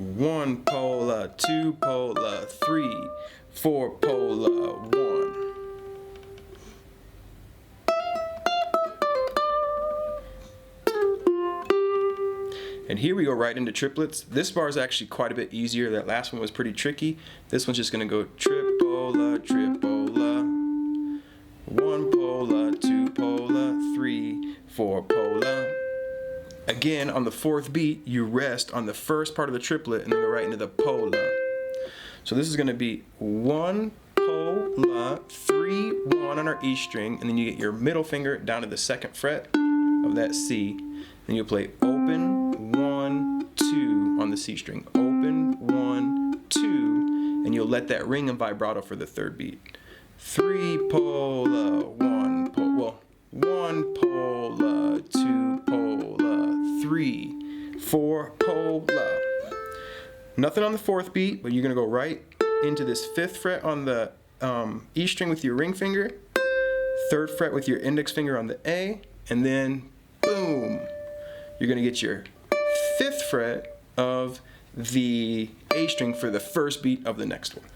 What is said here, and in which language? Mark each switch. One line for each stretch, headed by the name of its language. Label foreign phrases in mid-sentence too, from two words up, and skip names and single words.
English: 1 pola, 2 pola, 3, 4 pola, 1. And here we go right into triplets. This bar is actually quite a bit easier. That last one was pretty tricky. This one's just gonna go tripola, tripola, 1 pola, 2 pola, 3, 4 pola. Again, on the fourth beat, you rest on the first part of the triplet and then go right into the pola. So this is gonna be 1 pola, 3, 1 on our E string, and then you get your middle finger down to the second fret of that C. Then you'll play open, 1, 2 on the C string. Open, 1, 2, and you'll let that ring and vibrato for the third beat. 3 pola, 1 pola, well, 1 pola, 2 pola, 3, 4 pola. Nothing on the fourth beat, but you're gonna go right into this fifth fret on the E string with your ring finger, third fret with your index finger on the A, and then boom, you're gonna get your fifth fret of the A string for the first beat of the next one.